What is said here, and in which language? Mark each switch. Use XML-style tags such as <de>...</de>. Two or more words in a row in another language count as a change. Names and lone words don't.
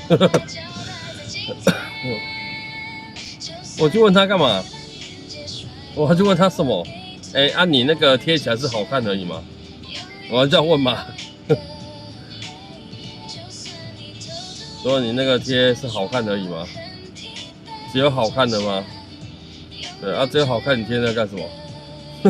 <zh>我去問他幹嘛？我還去問他什麼？你那個貼起來是好看而已嗎？我要這樣問嗎？說你那個貼是好看而已嗎？只有好看的嗎？對啊，只有好看，你貼那幹什麼？</zh>